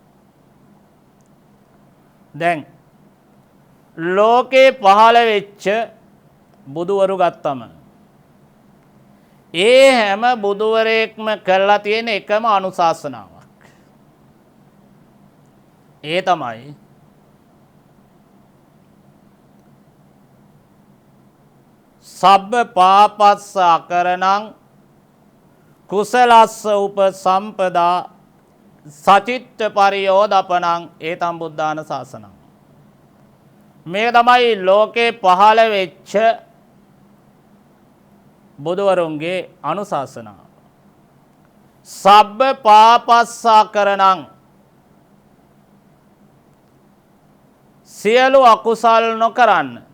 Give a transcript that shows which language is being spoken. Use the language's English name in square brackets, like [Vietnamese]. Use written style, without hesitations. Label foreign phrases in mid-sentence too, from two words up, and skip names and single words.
[Sinhala] දැන් ලෝකේ පහළ වෙච්ච බුදුවරු ගත්තම ඒ හැම බුදුවරයෙක්ම කරලා තියෙන එකම අනුශාසනාවක්. ඒ තමයි [Pali] සබ්බ පාපස්ස අකරණං කුසලස්ස උපසම්පදා සචිත්ත පරියෝදපනං ඒතම් බුද්ධාන ශාසනං. [Sinhala] මේ තමයි ලෝකේ පහළ වෙච්ච බුදුවරුන්ගේ අනුශාසනාව. [Pali] සබ්බ පාපස්සා කරනං [Sinhala] සියලු අකුසල් නොකරන්න.